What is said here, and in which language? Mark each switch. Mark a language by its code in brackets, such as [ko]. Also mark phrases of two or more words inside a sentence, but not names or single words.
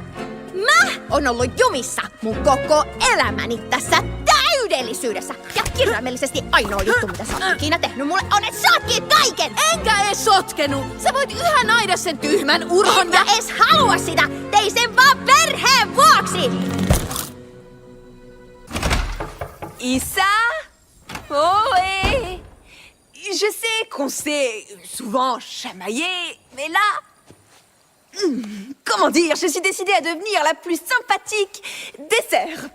[fi] Mä oon ollut jumissa mun koko elämäni tässä täydellisyydessä. Ja kirjaimellisesti ainoa juttu, mitä sä oot ikinä tehnyt mulle, on, että sotkit kaiken! Enkä ees sotkenut. Sä voit yhä naida sen tyhmän urhon Enkä ees halua sitä! Tein sen vaan perheen vuoksi! Issa? [fr] Oh, ouais. Je sais qu'on s'est souvent chamaillé, mais là... Comment dire, je suis décidée à devenir la plus sympathique des sœurs.